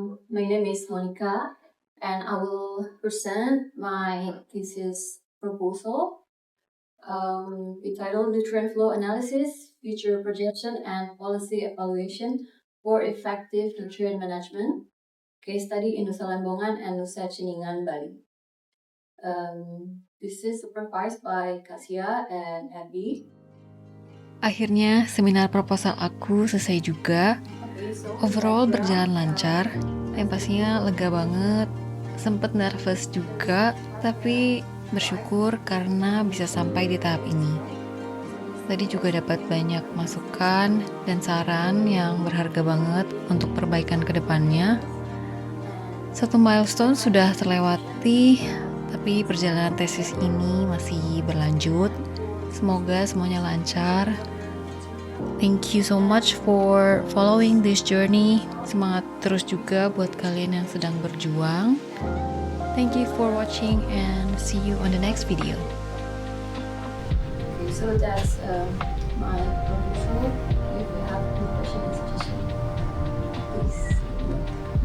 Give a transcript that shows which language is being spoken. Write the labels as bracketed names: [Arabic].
[English] My name is Monica, and I will present my thesis proposal entitled Nutrient Flow Analysis, Future Projection, and Policy Evaluation for Effective Nutrient Management, Case Study in Nusa Lembongan and Nusa Ceningan, Bali. This is supervised by Kasia and Abby. [Indonesian] Akhirnya seminar proposal aku selesai juga. [English] Overall [Indonesian] berjalan lancar. Yang pastinya lega banget. Sempet nervous juga, tapi bersyukur karena bisa sampai di tahap ini. Tadi juga dapat banyak masukan dan saran yang berharga banget untuk perbaikan ke depannya. Satu milestone sudah terlewati, tapi perjalanan tesis ini masih berlanjut. Semoga semuanya lancar. [English] Thank you so much for following this journey. [Indonesian] Semangat terus juga buat kalian yang sedang berjuang. [English] Thank you for watching and see you on the next video. Okay, so that's my proposal. If you have any question and suggestion, please